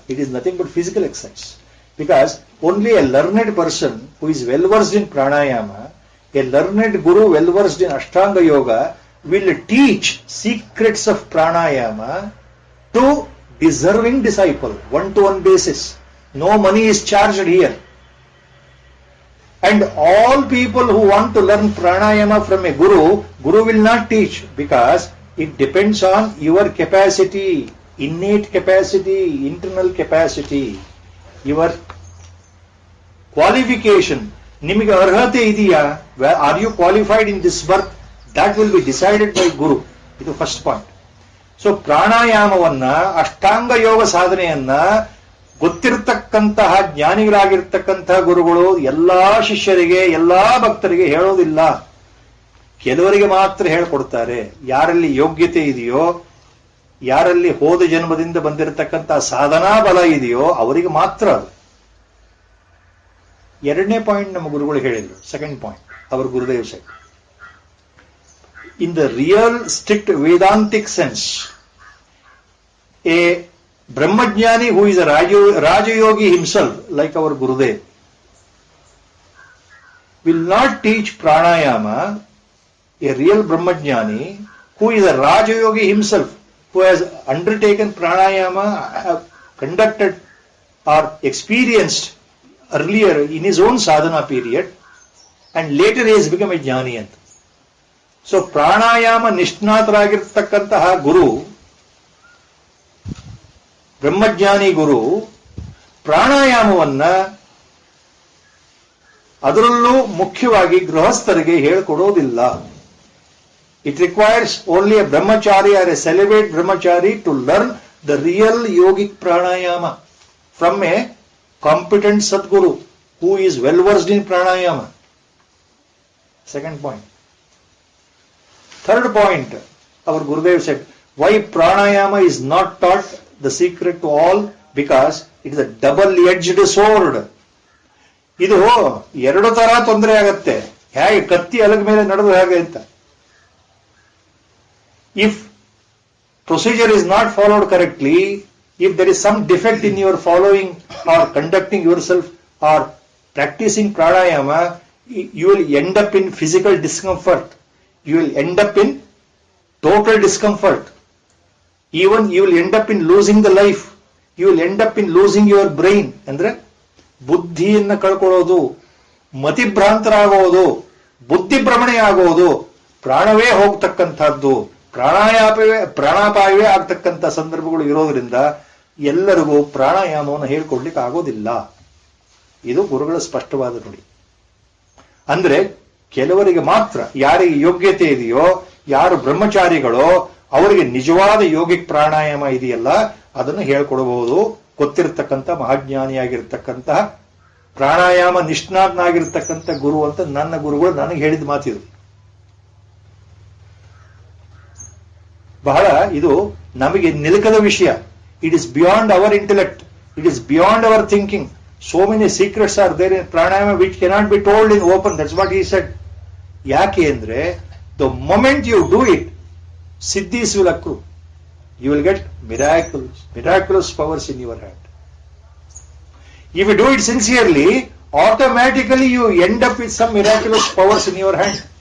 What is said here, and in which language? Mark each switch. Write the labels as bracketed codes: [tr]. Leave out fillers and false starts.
[en] It is nothing but physical exercise. Because only a learned person who is well versed in pranayama, a learned guru well versed in ashtanga yoga will teach secrets of pranayama to deserving disciple, one-to-one basis. No money is charged here. And all people who want to learn pranayama from a guru will not teach, because it depends on your capacity, innate capacity, internal capacity, your qualification. [kn] ನಿಮಗೆ ಅರ್ಹತೆ ಇದೆಯಾ? [en] Are you qualified in this birth? That will be decided by Guru. [kn] ಇದು first point. So ಪ್ರಾಣಾಯಾಮವನ್ನ, ಅಷ್ಟಾಂಗ ಯೋಗ ಸಾಧನೆಯನ್ನ ಗೊತ್ತಿರತಕ್ಕಂತಹ ಜ್ಞಾನಿಗಳಾಗಿರ್ತಕ್ಕಂತಹ ಗುರುಗಳು ಎಲ್ಲಾ ಶಿಷ್ಯರಿಗೆ, ಎಲ್ಲಾ ಭಕ್ತರಿಗೆ ಹೇಳೋದಿಲ್ಲ. ಕೆಲವರಿಗೆ ಮಾತ್ರ ಹೇಳ್ಕೊಡ್ತಾರೆ. ಯಾರಲ್ಲಿ ಯೋಗ್ಯತೆ ಇದೆಯೋ, ಯಾರಲ್ಲಿ ಹೋದ ಜನ್ಮದಿಂದ ಬಂದಿರತಕ್ಕಂತಹ ಸಾಧನಾ ಬಲ ಇದೆಯೋ ಅವರಿಗೆ ಮಾತ್ರ ಅದು. ಎರಡನೇ ಪಾಯಿಂಟ್ ನಮ್ಮ ಗುರುಗಳು ಹೇಳಿದ್ರು. [en] Second point ಅವರ Gurudev said. In the real strict Vedantic sense, a Brahmajnani who is a Rajayogi himself, like our Gurudev, will not teach pranayama. A real Brahmajnani who is a Rajayogi himself, who has undertaken pranayama, conducted or experienced earlier in his own sadhana period, and later he has become a jnani. [kn] So ಪ್ರಾಣಾಯಾಮ ನಿಷ್ಣಾತರಾಗಿರ್ತಕ್ಕಂತಹ ಗುರು, ಬ್ರಹ್ಮಜ್ಞಾನಿ ಗುರು, ಪ್ರಾಣಾಯಾಮವನ್ನ ಅದರಲ್ಲೂ ಮುಖ್ಯವಾಗಿ ಗೃಹಸ್ಥರಿಗೆ ಹೇಳಿಕೊಡೋದಿಲ್ಲ. [en] It requires only a brahmachari or a celibate brahmachari to learn the real yogic pranayama from a competent sadguru who is well versed in pranayama. Second point. Third point, our Gurudev said, why pranayama is not taught the secret to all? Because it is a double-edged sword. [kn] ಇದು ಎರಡು ತರ ತೊಂದರೆ ಆಗತ್ತೆ. ಹೇಗೆ ಕತ್ತಿ ಅಲಗ ಮೇಲೆ ನಡೆದು ಹೇಗೆ ಅಂತ. [en] If procedure is not followed correctly, if there is some defect in your following or conducting yourself or practicing pranayama, you will end up in physical discomfort. You will end up in total discomfort. Even you will end up in losing the life. You will end up in losing your brain. [kn] ಅಂದ್ರೆ ಬುದ್ಧಿಯನ್ನು ಕಳ್ಕೊಳ್ಳೋದು, ಮತಿಭ್ರಾಂತರಾಗೋದು, ಬುದ್ಧಿ ಭ್ರಮಣೆ ಆಗೋದು, ಪ್ರಾಣವೇ ಹೋಗ್ತಕ್ಕಂಥದ್ದು, ಪ್ರಾಣಾಪಾಯವೇ ಆಗ್ತಕ್ಕಂಥ ಸಂದರ್ಭಗಳು ಇರೋದ್ರಿಂದ ಎಲ್ಲರಿಗೂ ಪ್ರಾಣಾಯಾಮವನ್ನು ಹೇಳ್ಕೊಡ್ಲಿಕ್ಕೆ ಆಗೋದಿಲ್ಲ. ಇದು ಗುರುಗಳ ಸ್ಪಷ್ಟವಾದ ನುಡಿ. ಅಂದ್ರೆ ಕೆಲವರಿಗೆ ಮಾತ್ರ, ಯಾರಿಗೆ ಯೋಗ್ಯತೆ ಇದೆಯೋ, ಯಾರು ಬ್ರಹ್ಮಚಾರಿಗಳೋ ಅವರಿಗೆ ನಿಜವಾದ ಯೋಗಿಕ್ ಪ್ರಾಣಾಯಾಮ ಇದೆಯಲ್ಲ ಅದನ್ನು ಹೇಳ್ಕೊಡಬಹುದು. ಗೊತ್ತಿರತಕ್ಕಂಥ ಮಹಾಜ್ಞಾನಿಯಾಗಿರ್ತಕ್ಕಂತಹ ಪ್ರಾಣಾಯಾಮ ನಿಷ್ಣಾತನಾಗಿರ್ತಕ್ಕಂಥ ಗುರು ಅಂತ ನನ್ನ ಗುರುಗಳು ನನಗೆ ಹೇಳಿದ ಮಾತಿದು. ಬಹಳ ಇದು ನಮಗೆ ನಿಲುಕದ ವಿಷಯ. [en] It is beyond our intellect, it is beyond our thinking. So many secrets are there in pranayama which cannot be told in open. That's what he said. [kn] ಯಾಕೆ ಅಂದ್ರೆ [en] the moment you do it, siddhis will accrue. You will get miraculous powers in your hand. If you do it sincerely, automatically you end up with some miraculous powers in your hand.